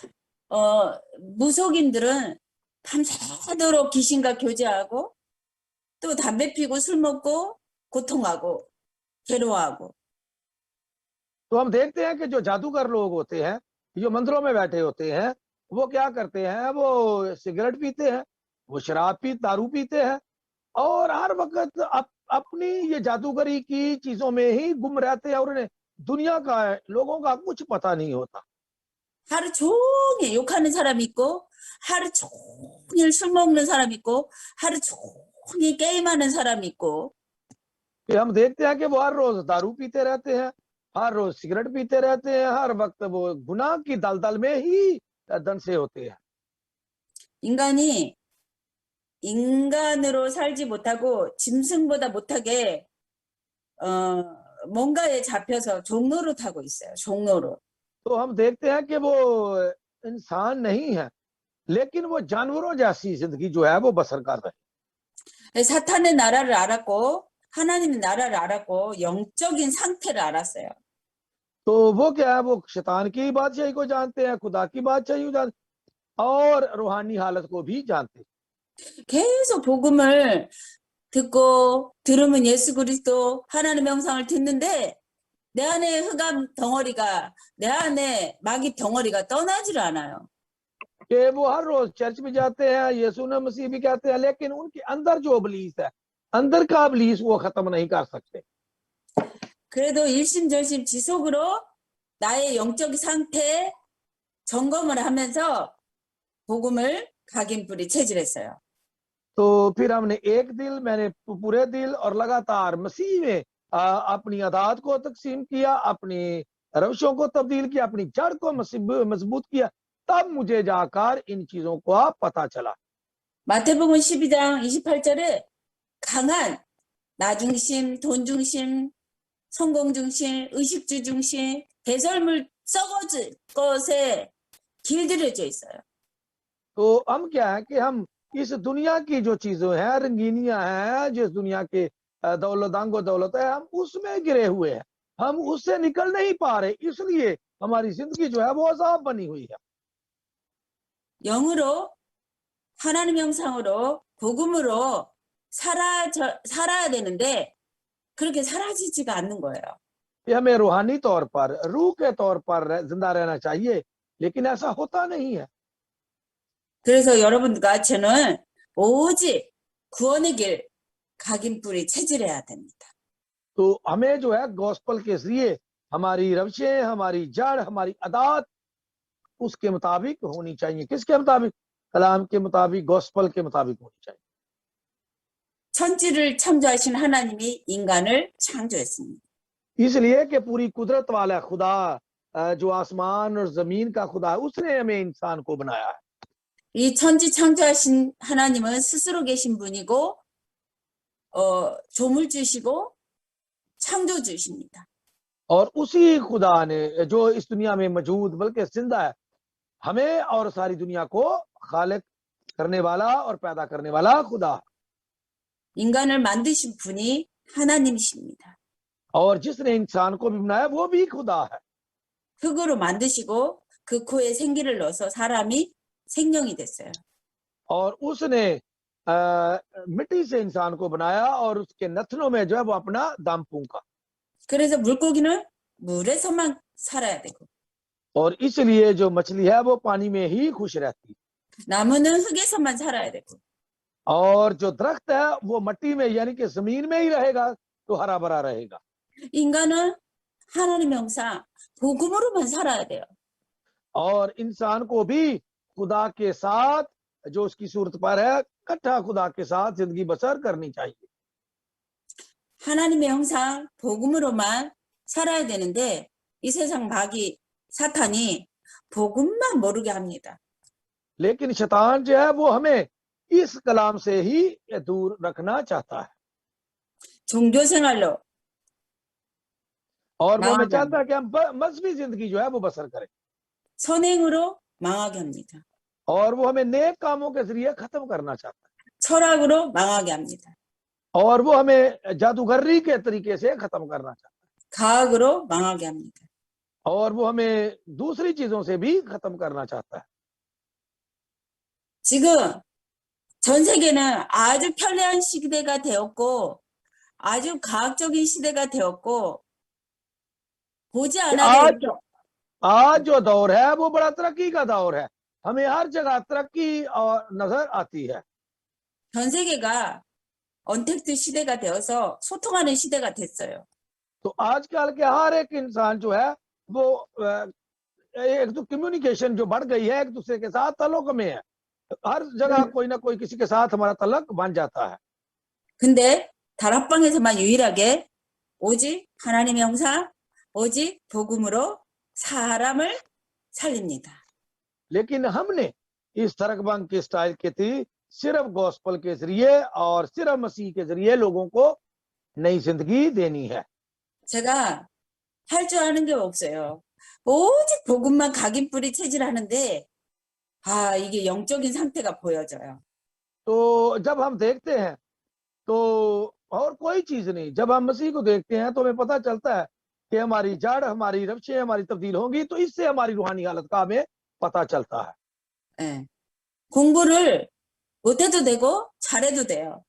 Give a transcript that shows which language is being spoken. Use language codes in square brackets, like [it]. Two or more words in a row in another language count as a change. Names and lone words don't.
[ko] 무속인들은 밤새도록 귀신과 교제하고 또 담배 피고 술 먹고 고통하고 괴로워하고. [hi] तो हम देखते हैं कि जो जादूगर लोग होते हैं, जो मंदिरों में बैठे होते हैं, वो क्या करते हैं, वो सिगरेट पीते हैं, वो दारू पीते हैं और हर वक्त अपनी ये जादूगरी की चीजों में ही गुम रहते हैं और उन्हें दुनिया का लोगों का कुछ पता नहीं होता। [ko] 하루 종일 욕하는 사람 있고 하루 종일 술 먹는 사람 있고 하루 종일 게임하는 사람 있고. [hi] कि हम देखते हैं कि वो हर रोज दारू पीते रहते हैं, हर रोज सिगरेट पीते रहते हैं, हर वक्त वो गुनाह की दलदल में ही दंसे होते हैं। [ko] 인간이 인간으로 살지 못하고 짐승보다 못하게 뭔가에 잡혀서 종로로 타고 있어요. 종로로. [hi] तो हम देखते हैं कि वो इंसान नहीं है, लेकिन वो जानवरों जैसी जिंदगी जो है वो बसर कर रहे हैं। [ko] 사탄의 나라를 알았고 하나님의 나라를 알았고 영적인 상태를 알았어요. [hi] तो वो क्या है, वो शैतान की बादशाही को जानते हैं, खुदा की बादशाही को जानते और रूहानी हालत को भी जानते हैं। [ko] 계속 복음을 듣고 들으면 예수 그리스도 하나님의 형상을 듣는데 내 안에 흑암 덩어리가, 내 안에 마귀 덩어리가 떠나질 않아요. [hi] कि वो हर रोज चर्च में जाते हैं, यीशु ने मसीह भी कहते हैं, लेकिन उनके अंदर जो इब्लीस है, अंदर का इब्लीस वो खत्म नहीं कर सकते। [ko] 그래도 일심전심 지속으로 나의 영적 상태 점검을 하면서 복음을 각인뿌리 체질했어요. [hi] तो फिर हमने मैंने पूरे दिल और लगातार मसीह में अपनी आदत को तकसीम किया, अपनी रवशों को तब्दील किया, अपनी जड़ को मजबूत किया, तब मुझे जाकर इन चीजों को पता चला। [ko] 마태복음 12장 28절에 강한 나 중심, 돈 중심, 성공 중심, 의식주 중심, 배설물 썩어질 것에 길들여져 있어요. [hi] तो हम क्या है कि हम इस दुनिया की जो चीजें हैं, रंगीनियां हैं, जिस दुनिया के दौलत है, हम उसमें गिरे हुए हैं, हम उससे निकल नहीं पा रहे, इसलिए हमारी जिंदगी जो है वो अजाब बनी हुई है। [ko] 영으로 하나님 형상으로 복음으로 살아야 되는데 그렇게 사라지지가 않는 거예요. [hi] ये हमें रूहानी तौर पर, रूह के तौर पर जिंदा रहना चाहिए, लेकिन ऐसा होता नहीं है। [ko] 그래서 여러분과 저는 오직 구원의 길 각인뿌리 체질해야 됩니다. [hi] तो हमें जो है गॉस्पल के जरिए हमारी रविशें, हमारी जड़, हमारी अदात उसके मुताबिक होनी चाहिए। किसके मुताबिक? कलाम के मुताबिक, गॉस्पल के मुताबिक होनी चाहिए। [ko] 천지를 창조하신 하나님이 인간을 창조했습니다. [hi] इसलिए कि पूरी कुदरत वाला खुदा, जो आसमान और जमीन का खुदा है, उसने हमें इंसान को बनाया है। [ko] 이 천지 창조하신 하나님은 스스로 계신 분이고 조물주시고 창조주십니다. [hi] और उसी खुदा ने जो इस दुनिया में मौजूद बल्कि जिंदा है, हमें और सारी दुनिया को खालिक करने वाला और पैदा करने वाला खुदा है। [ko] 인간을 만드신 분이 하나님이십니다. [hi] और जिसने इंसान को भी बनाया वो भी खुदा है। [ko] 흙으로 만드시고 그 코에 생기를 넣어서 사람이 생명이 됐어요. [hi] और उसने मिट्टी से इंसान को बनाया और उसके नथनों में जो है वो अपना दम फूंका। [ko] 그래서 물고기는 물에서만 살아야 되고 [hi] और इसलिए जो मछली है वो पानी में ही खुश रहती है। [ko] 나무는 흙에서만 살아야 되고 [hi] और जो दरख्त है वो मट्टी में यानी कि जमीन में ही रहेगा तो हरा भरा रहेगा। [ko] 인간은 하나님의 형상 복음으로만 살아야 돼요. [hi] और इंसान को भी खुदा के साथ जो उसकी सूरत पर है इकट्ठा खुदा के साथ जिंदगी बसर करनी चाहिए। [ko] 하나님의 형상 복음으로만 살아야 되는데 이 세상 마귀 사탄이 복음만 모르게 합니다. [hi] लेकिन शैतान जो है वो हमें इस कलाम से ही दूर रखना चाहता है [ko] 종교 생활로 [hi] और वो हमें [ko] 망하게 [hi] चाहता [ko] 합니다. [hi] है कि हम मजहबी जिंदगी जो है वो बसर करें [ko] 선행으로 망하게 합니다. [hi] और वो हमें नेक कामों के जरिए खत्म करना चाहता है [ko] 철학으로 망하게 합니다. [hi] और वो हमें जादूगरी के तरीके से खत्म करना चाहता [ko] 과학으로 망하게 합니다. [hi] है और वो हमें दूसरी चीजों से भी खत्म करना चाहता है। [ko] 지금 전 세계는 아주 편리한 시대가 되었고 아주 과학적인 시대가 되었고 보지 않아도 [hi] आज जो दौर है वो बड़ा तरक्की का दौर है। हमें हर जगह तरक्की और नजर आती है। [ko] 전 세계가 언택트 시대가 되어서 소통하는 시대가 됐어요. [hi] तो आजकल के हर एक इंसान जो है वो एक तो कम्युनिकेशन जो बढ़ गई है, एक दूसरे के साथ तल्लुक में है। हर जगह कोई ना कोई किसी के साथ हमारा तल्लुक बन जाता है। [ko] 근데 다락방에서만 유일하게 오직 하나님의 형상, 오직 복음으로 사람을 살립니다. [hi] लेकिन हमने इस तरकबंग के स्टाइल के थी सिर्फ गॉस्पल के जरिए और सिर्फ मसीह के जरिए लोगों को नई जिंदगी देनी है। [ko] 제가 할 줄 아는 게 없어요. 오직 복음만 각인뿌리 체질하는데 이게 영적인 상태가 보여져요. [hi] तो जब हम देखते हैं तो और कोई चीज नहीं, जब हम मसीह को देखते हैं तो हमें पता चलता है कि हमारी जड़, हमारी रविशें हमारी तब्दील होंगी, तो इससे हमारी रूहानी हालत का हमें पता चलता है। [ko] 예. 공부를 못해도 되고 잘해도 돼요.